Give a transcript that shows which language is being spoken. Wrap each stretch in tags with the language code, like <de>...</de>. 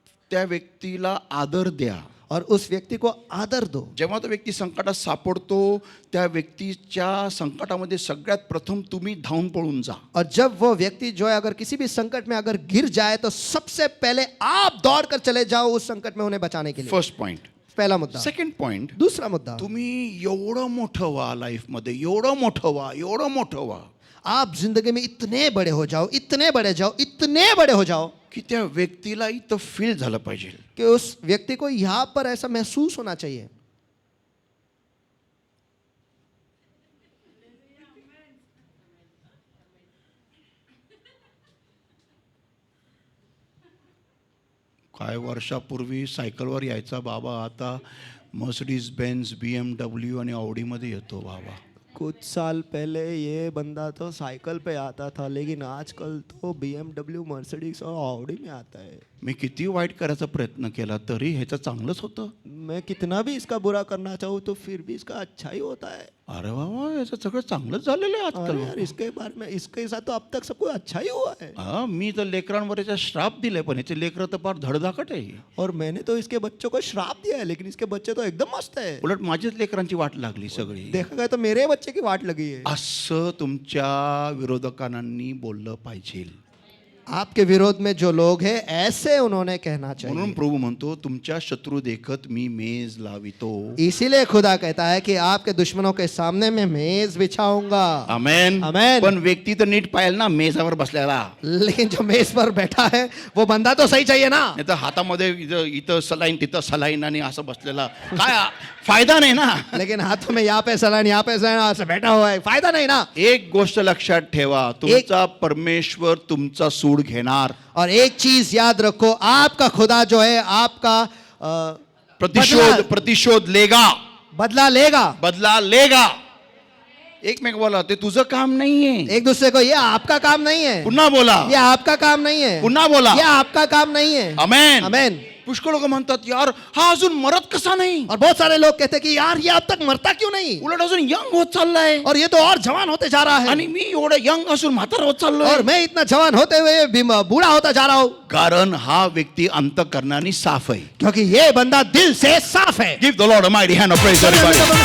<mr>त्या व्यक्तीला आदर द्या.</mr> <hi>और उस व्यक्ति को आदर दो.</hi> <mr>जेव्हा तो व्यक्ती संकटात सापडतो त्या व्यक्तीच्या संकटामध्ये सगळ्यात प्रथम तुम्ही धावून पळून जा.</mr> <hi>और जब वो व्यक्ति जो है अगर किसी भी संकट में अगर गिर जाए तो सबसे पहले आप दौड़कर चले जाओ उस संकट में उन्हें बचाने के लिए.</hi> <en>First point.</en> <hi>पहला मुद्दा.</hi> <en>Second point.</en> <hi>दूसरा मुद्दा,</hi> <mr>तुम्ही एवढं मोठं व्हा लाईफमध्ये, एवढं मोठं व्हा</mr> <hi>आप जिंदगी में इतने बड़े हो जाओ, इतने बड़े हो जाओ</hi> <mr>की त्या व्यक्तीला इथं फील झालं पाहिजे</mr> <hi>कि उस व्यक्ति को यहाँ पर ऐसा महसूस होना चाहिए.</hi> <mr>काय वर्षापूर्वी सायकलवर यायचा बाबा, आता मर्सिडीज बेन्झ, BMW आणि ऑडीमध्ये येतो बाबा.</mr> <hi>कुछ साल पहले ये बंदा तो साइकिल पे आता था, लेकिन आजकल तो BMW, मर्सिडीज और ऑडी में आता है.</hi> <mr>मी किती वाईट करायचा प्रयत्न केला तरी ह्याचं चांगलंच होतं.</mr> <hi>मैं कितना भी इसका बुरा करना चाहूँ तो फिर भी इसका अच्छा ही होता है.</hi> <mr>अरे बाबा याचं सगळं चांगलंच झालेलं आहे</mr> <hi>अरे</hi> <mr>आजकाल.</mr> <hi>यार, इसके बारे में इसके साथ तो अब तक सब कुछ अच्छा ही हुआ है.</hi> <mr>हा, मी तर लेकरांवर याचा श्राप दिलाय, पण याचे लेकरं तर फार धडधाकट आहे.</mr> <hi>और मैंने तो इसके बच्चों को श्राप दिया है, लेकिन इसके बच्चे तो एकदम मस्त है.</hi> <mr>उलट माझ्याच लेकरांची वाट लागली सगळी.</mr> <hi>देखा गया तो मेरे बच्चे की वाट लगी है.</hi> <mr>असं तुमच्या विरोधकांनी बोललं पाहिजे.</mr> <hi>आपके विरोध में जो लोग हैं ऐसे उन्होंने कहना</hi> <mr>म्हणून</mr> <hi>चाहिए.</hi> <mr>प्रभू म्हणतो तुमच्या शत्रू देखत मी मेज लावितो.</mr> <hi>इसीलिए खुदा कहता है कि आपके दुश्मनों के सामने मैं मेज बिछाऊंगा.</hi> <mr>आमेन.</mr> <hi>आमेन.</hi> <mr>पण व्यक्ती तर नीट पाहिजे ना मेजावर बसलेला.</mr> <hi>लेकिन जो मेज पर बैठा है वो बंदा तो सही चाहिए ना.</hi> <mr>नाही तर हातामध्ये इथं सलाईन तिथं सलाईन आणि असं बसलेला काय फायदा नाही ना.</mr> <hi>लेकिन हाथों में यहाँ पे सलाइन ऐसे बैठा हुआ है, फायदा नहीं ना.</hi> <mr>एक गोष्ट लक्षात ठेवा, तुमचा परमेश्वर तुमचा सूड घेणार.</mr> <hi>और एक चीज याद रखो, आपका खुदा जो है आपका प्रतिशोध लेगा. बदला लेगा.</hi> <mr>एकमेक बोला ते तुझं काम नाहीये.</mr> <hi>एक दूसरे को, ये आपका काम नहीं है.</hi> <mr>पुन्हा बोला.</mr> <hi>ये आपका काम नहीं है.</hi> <mr>पुन्हा बोला.</mr> <hi>ये आपका काम नहीं है.</hi> <mr>आमेन.</mr> <hi>आमेन.</hi> <mr>पुष्कळ लोक म्हणतात यार हा अजून मरत कसा नाही.</mr> <hi>और बहुत सारे लोग कहते हैं कि यार ये अब तक मरता क्यों नहीं.</hi> <mr>उलट अजून यंग होत चाललाय.</mr> <hi>और ये तो और जवान होते जा रहा है.</hi> <mr>आणि मी एवढं यंग असून म्हातार होत चाललोय.</mr> <hi>और मैं इतना जवान होते हुए बूढ़ा होता जा रहा हूँ.</hi> <mr>कारण हा व्यक्ती अंतःकरणाने साफ आहे.</mr> <hi>क्योंकि ये बंदा दिल से साफ है.</hi> <en>Give the Lord a mighty hand of praise everybody.</en>